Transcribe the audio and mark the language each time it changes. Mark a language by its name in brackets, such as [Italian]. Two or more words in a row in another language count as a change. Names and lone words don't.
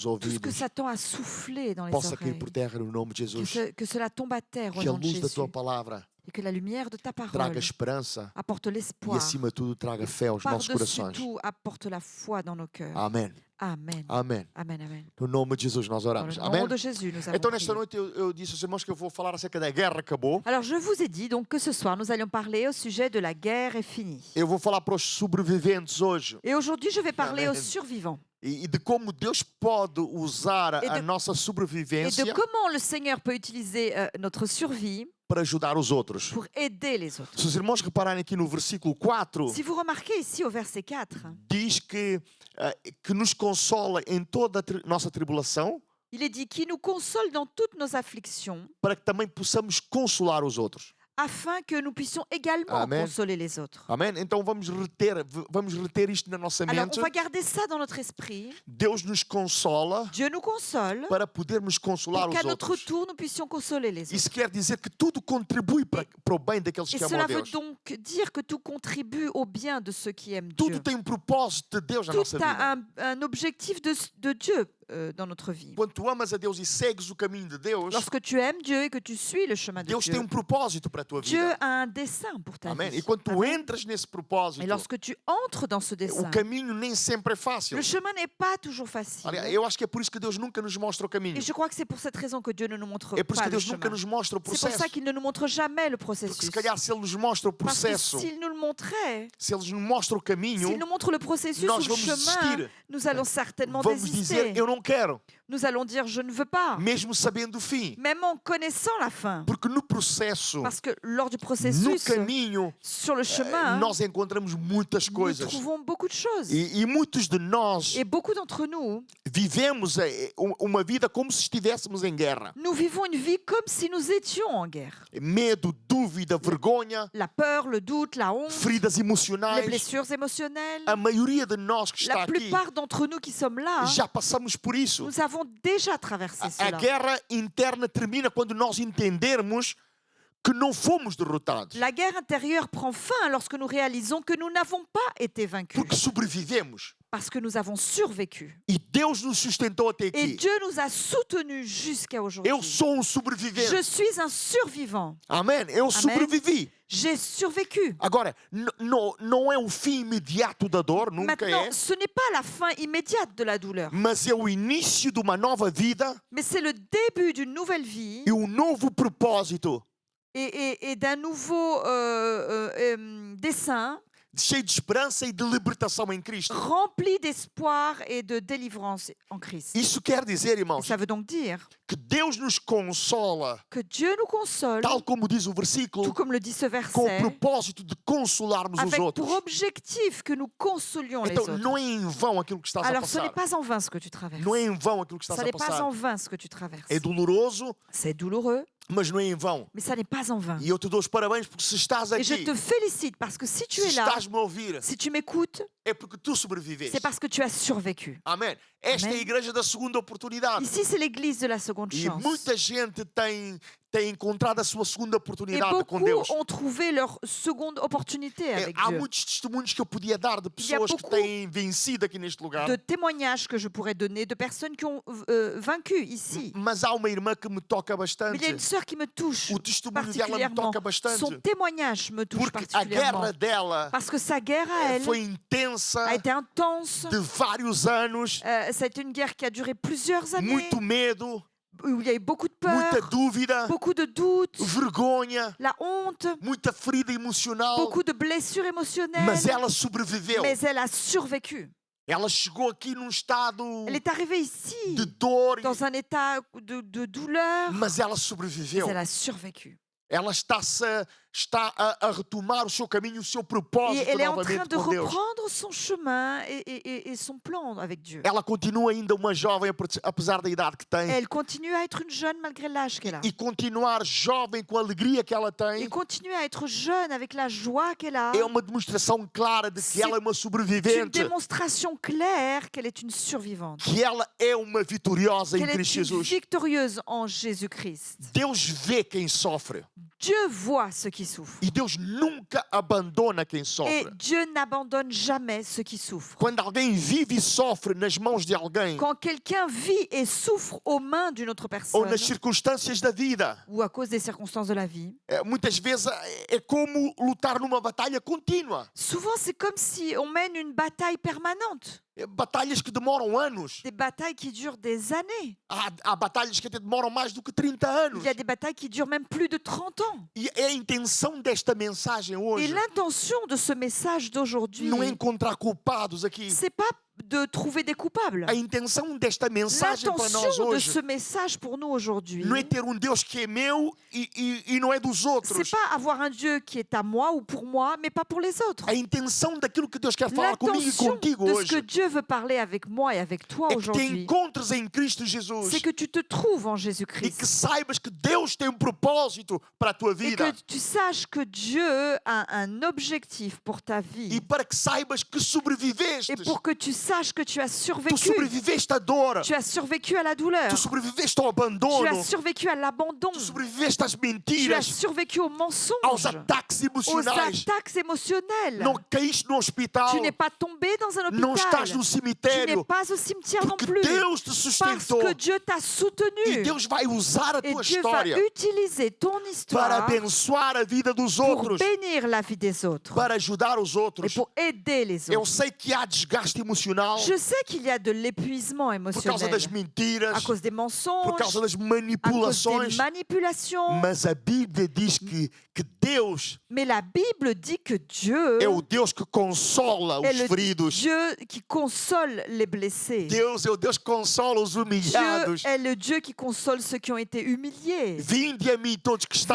[French] tout ce que [Portuguese] ouvidos, [French] Satan a soufflé dans les [Portuguese] possa cair [French] oreilles, [Portuguese] por terra no nome de que, Jesus. [French] que cela tombe à terre au [Portuguese] Que a [French] nom de [Portuguese] luz da [French] Jésus [Portuguese] Tua palavra [French] et que la lumière de ta [Portuguese] traga [French] parole [Portuguese] esperança [French] apporte [Portuguese] e, [French] l'espoir. [Portuguese] acima de tudo, traga fé aos nossos [French] Par-dessus [Portuguese] corações. [French] tout, apporte la foi dans nos cœurs. [Portuguese] Amém. [French] Amen. [Portuguese] Amém. [French] Amen, amen. [Portuguese] No nome de Jesus nós [French] Dans le [Portuguese] oramos. [French] nom [Portuguese] Amém. [French] de Jésus, nous avons [Portuguese] Então, nesta [French] prié. [Portuguese] noite, eu disse aos irmãos que eu vou falar acerca da guerra acabou. [French] Alors, je vous ai dit donc que ce soir, nous allions parler au sujet de la guerre est finie. [Portuguese] Eu vou falar para os sobreviventes hoje [French] Et aujourd'hui, je vais parler Amen. aux survivants [Portuguese] e de como Deus pode usar E a de- nossa [French] et [Portuguese] sobrevivência [French] de comment le Seigneur peut utiliser notre survie [Portuguese] para ajudar os outros. [French] pour aider les autres. [Portuguese] Se os irmãos repararem aqui no versículo 4, [French] Si vous remarquez ici au verset 4, [Portuguese] diz que nos consola em toda a nossa tribulação, [French] il est dit qu'il nous console dans toutes nos afflictions, [Portuguese] para que também possamos consolar os outros. [French] afin que nous puissions également Amen. consoler les autres. [Portuguese] Amém? Então vamos reter isto na nossa [French] Alors, [Portuguese] mente. [French] on va garder ça dans notre esprit. [Portuguese] Deus nos consola [French] Dieu nous console [Portuguese] para podermos consolar [French] pour [Portuguese] os [French] qu'à notre [Portuguese] outros. [French] tour, nous puissions consoler les autres. [Portuguese] Isso quer dizer que tudo contribui para o bem daqueles [French] Et [Portuguese] que amam [French] cela [Portuguese] a [French] veut [Portuguese] Deus. [French] donc dire que tout contribue au bien de ceux qui aiment [Portuguese] Tudo [French] Dieu. [Portuguese] tem um propósito de Deus na nossa [French] Tout [Portuguese] vida. [French] a un objectif de Dieu dans notre vie. [Portuguese] Quando tu amas a Deus e segues o caminho de Deus, [French] Lorsque tu aimes Dieu et que tu suis le chemin de [Portuguese] Deus tem [French] Dieu, [Portuguese] propósito para a tua [French] Dieu [Portuguese] vida. [French] a un dessein pour ta [Portuguese] Amém? [French] vie. [Portuguese] E quando tu [French] Amen. [Portuguese] entras nesse propósito, [French] Et lorsque tu entres dans ce [Portuguese] o [French] dessein, [Portuguese] caminho nem sempre é fácil. [French] le chemin n'est pas toujours facile. [Portuguese] Aliás, eu acho que é por isso que Deus nunca nos mostra o caminho. [French] Et je crois que c'est pour cette raison que Dieu ne nous montre [Portuguese] É por isso [French] pas [Portuguese] que [French] le [Portuguese] Deus nunca [French] chemin. [Portuguese] nos mostra o [French] C'est pour [Portuguese] processo. [French] ça qu'il ne nous montre jamais le [Portuguese] Porque [French] processus. [Portuguese] se calhar se Ele nos mostra o [French] Parce que [Portuguese] processo, [French] s'il nous le montrait, [Portuguese] se Ele nos mostra o caminho, [French] s'il nous montre le processus [Portuguese] nós [French] ou le [Portuguese] vamos [French] chemin, [Portuguese] desistir. [French] nous allons certainement [Portuguese] Vamos [French] désister. [Portuguese] dizer, eu não quero, [French] Nous allons dire je ne veux pas, [Portuguese] mesmo sabendo o fim. [French] même en connaissant la fin. [Portuguese] Porque no processo, [French] Parce que lors du [Portuguese] no [French] processus, [Portuguese] caminho, [French] sur le chemin, [Portuguese] nós encontramos muitas [French] nous [Portuguese] coisas. [French] trouvons beaucoup de choses. [Portuguese] E muitos de nós [French] Et beaucoup d'entre nous, [Portuguese] vivemos uma vida como se estivéssemos em guerra. [French] nous vivons une vie comme si nous étions en guerre. [Portuguese] Medo, dúvida, vergonha, [French] La peur, le doute, la honte, [Portuguese] feridas [French] les [Portuguese] emocionais. [French] blessures émotionnelles. [Portuguese] A maioria de nós que está [French] La [Portuguese] aqui [French] plupart d'entre nous qui sommes là, [Portuguese] já passamos por isso. [French] nous avons déjà traversé [Portuguese] A [French] cela. [Portuguese] guerra interna termina quando nós entendermos que não fomos derrotados, [French] La guerre intérieure prend fin lorsque nous réalisons que nous n'avons pas été vaincus, [Portuguese] porque sobrevivemos. [French] parce que nous avons survécu. [Portuguese] E Deus nos sustentou até [French] Et [Portuguese] aqui. [French] Dieu nous a soutenus jusqu'à aujourd'hui. [Portuguese] Eu sou [French] Je [Portuguese] sobrevivente. [French] suis un survivant. [Portuguese] Amém? Eu sobrevivi. [French] J'ai survécu. [Portuguese] Agora, não é o fim imediato da dor, nunca [French] Maintenant, [Portuguese] é. [French] ce n'est pas la fin immédiate de la douleur, [Portuguese] Mas é o início de uma nova vida [French] mais c'est le début d'une nouvelle vie [Portuguese] e um novo propósito, [French] et d'un nouveau dessein [Portuguese] cheio de esperança e de libertação em Cristo. [French] rempli d'espoir et de délivrance en Christ. [Portuguese] Isso quer dizer, [French] Et [Portuguese] irmãos, [French] ça veut donc dire [Portuguese] que Deus nos consola, [French] que Dieu nous console, [Portuguese] tal como diz o [French] tout [Portuguese] versículo, [French] comme le dit ce [Portuguese] com o [French] verset, [Portuguese] propósito de consolarmos os [French] avec [Portuguese] outros. [French] pour objectif que nous consolions les [Portuguese] Então, [French] autres. [Portuguese] não é em vão aquilo que estás a [French] Alors, ce n'est [Portuguese] passar. [French] pas en vain ce que tu traverses. [Portuguese] Não é em vão aquilo que estás [French] Ça [Portuguese] a [French] n'est pas [Portuguese] passar. [French] en vain ce que tu traverses. [Portuguese] É doloroso, [French] C'est douloureux, [Portuguese] mas não é em vão. [French] mais ça n'est pas en vain. [Portuguese] E eu te dou os parabéns porque se estás [French] Et je [Portuguese] aqui, [French] te félicite parce que si tu [Portuguese] se [French] es là, [Portuguese] estás-me a ouvir, [French] si tu m'écoutes, [Portuguese] é porque tu sobreviveste. [French] c'est parce que tu as survécu. [Portuguese] Amém. Esta é a [French] Amém. [Portuguese] igreja da segunda oportunidade. [French] Ici, c'est l'église de la seconde [Portuguese] E [French] chance. [Portuguese] muita gente tem encontrado a sua segunda [French] Et [Portuguese] oportunidade com [French] beaucoup [Portuguese] Deus. [French] ont trouvé leur seconde opportunité avec [Portuguese] Há [French] Dieu. [Portuguese] muitos testemunhos que eu podia dar de [French] Il y a [Portuguese] pessoas que [French] beaucoup [Portuguese] têm vencido aqui neste lugar. [French] De témoignages que je pourrais donner de personnes qui ont vaincu ici. [Portuguese] Mas há uma irmã que me toca [French] Mais il y a une [Portuguese] bastante. [French] sœur qui me touche [Portuguese] O testemunho dela me [French] particulièrement. [Portuguese] toca bastante. [French] Son témoignage me touche [Portuguese] Porque a [French] particulièrement. [Portuguese] guerra dela [French] Parce que sa guerre à elle [Portuguese] foi intensa, [French] a été intense. [Portuguese] de vários anos, [French] Ça a été une guerre qui a duré plusieurs années, [Portuguese] muito medo, [French] où il y a eu beaucoup de [Portuguese] muita [French] peur, [Portuguese] dúvida, [French] beaucoup de doutes, [Portuguese] vergonha, [French] la honte, [Portuguese] muita ferida emocional. [French] beaucoup de blessures émotionnelles. [Portuguese] Mas ela sobreviveu. [French] Mais elle a survécu. [Portuguese] Ela chegou aqui num estado [French] Elle est arrivée ici [Portuguese] de dor, [French] dans un état de douleur, [Portuguese] mas ela [French] mais [Portuguese] sobreviveu. [French] elle a survécu. [Portuguese] Ela está-se está a retomar o seu caminho, o seu [French] Et [Portuguese] propósito [French] elle est en train [Portuguese] novamente [French] de [Portuguese] com Deus. [French] reprendre son chemin et son plan avec Dieu. [Portuguese] Ela continua ainda uma jovem, apesar da idade que tem. [French] Elle continue à être une jeune malgré l'âge qu'elle a. [Portuguese] E continuar jovem com a alegria que ela [French] Et [Portuguese] tem [French] continue à être jeune avec la joie qu'elle a. [Portuguese] é uma demonstração clara de que [French] C'est [Portuguese] ela é uma [French] Une [Portuguese] sobrevivente, [French] démonstration claire qu'elle est une survivante. [Portuguese] que ela é uma vitoriosa em [French] Qu'elle est [Portuguese] Cristo [French] une [Portuguese] Jesus. [French] victorieuse en Jésus-Christ. [Portuguese] Deus vê quem sofre [French] Dieu voit ceux qui souffrent. [Portuguese] e Deus nunca abandona quem [French] Et [Portuguese] sofre. [French] Dieu n'abandonne jamais ceux qui souffrent. [Portuguese] Quando alguém vive e sofre nas mãos de alguém [French] Quand quelqu'un vit et souffre aux mains d'une autre [Portuguese] ou [French] personne, [Portuguese] nas circunstâncias da vida, [French] ou à cause des circonstances de la vie, [Portuguese] muitas vezes é como lutar numa batalha contínua. [French] souvent c'est comme si on mène une bataille permanente. [Portuguese] Batalhas que demoram anos. [French] Des batailles qui durent des années. [Portuguese] Há batalhas que até demoram mais do que 30 anos. [French] Il y a des batailles qui durent même plus de 30 ans. [Portuguese] E é a intenção desta mensagem [French] Et [Portuguese] hoje [French] l'intention de ce message d'aujourd'hui, [Portuguese] não é encontrar culpados aqui. [French] c'est pas de trouver des coupables. [Portuguese] A intenção desta mensagem para nós [French] L'intention de [Portuguese] hoje [French] ce message pour nous aujourd'hui, [Portuguese] não é ter um Deus que é meu e não é dos [French] c'est [Portuguese] outros. [French] pas avoir un Dieu qui est à moi ou pour moi, mais pas pour les autres. [Portuguese] A intenção daquilo que Deus quer falar comigo e [French] L'intention [Portuguese] contigo [French] de ce que [Portuguese] hoje [French] Dieu veut parler avec moi et avec toi [Portuguese] é que te [French] aujourd'hui, [Portuguese] encontres em Cristo Jesus [French] c'est que tu te trouves en [Portuguese] e que [French] Jésus-Christ. [Portuguese] saibas que Deus tem um propósito para a tua [French] Et [Portuguese] vida [French] que tu saches que Dieu a un objectif pour ta [Portuguese] e [French] vie. [Portuguese] para que saibas que sobreviveste. [French] Et pour que tu saches que tu as Tu survécu. [Portuguese] sobreviveste à dor, [French] Tu as survécu à la douleur. [Portuguese] tu sobreviveste ao [French] Tu [Portuguese] abandono, [French] as survécu à l'abandon. [Portuguese] tu sobreviveste às [French] Tu as [Portuguese] mentiras, [French] survécu aux mensonges, [Portuguese] aos ataques [French] aux [Portuguese] emocionais. [French] attaques émotionnelles. [Portuguese] Não caíste no hospital, [French] Tu n'es pas tombé dans un [Portuguese] não [French] hôpital. [Portuguese] estás no [French] Tu n'es [Portuguese] cemitério, [French] pas au cimetière non [Portuguese] porque [French] plus. [Portuguese] Deus te [French] Parce [Portuguese] sustentou [French] que Dieu t'a [Portuguese] e [French] soutenu. [Portuguese] Deus vai usar a [French] Et [Portuguese] tua [French] Dieu va [Portuguese] história [French] utiliser ton [Portuguese] para [French] histoire [Portuguese] abençoar a vida dos [French] pour [Portuguese] outros, [French] bénir la vie des autres [Portuguese] para ajudar os [French] et [Portuguese] outros. [French] pour aider les [Portuguese] Eu [French] autres. [Portuguese] sei que há desgaste emocional [French] Je sais qu'il y a de l'épuisement [Portuguese] por causa das [French] émotionnel [Portuguese] mentiras, [French] à cause des [Portuguese] por [French] mensonges, [Portuguese] causa das [French] à cause [Portuguese] manipulações, [French] des manipulations. [Portuguese] mas a Bíblia diz que Deus [French] Mais la Bible dit que Dieu [Portuguese] é o Deus que consola [French] est [Portuguese] os [French] le [Portuguese] feridos. [French] Dieu qui console les blessés. [Portuguese] Deus é o Deus que consola os [French] Dieu [Portuguese] humilhados. [French] est le Dieu qui console ceux qui ont été humiliés. [Portuguese] Vinde a mim todos que estáis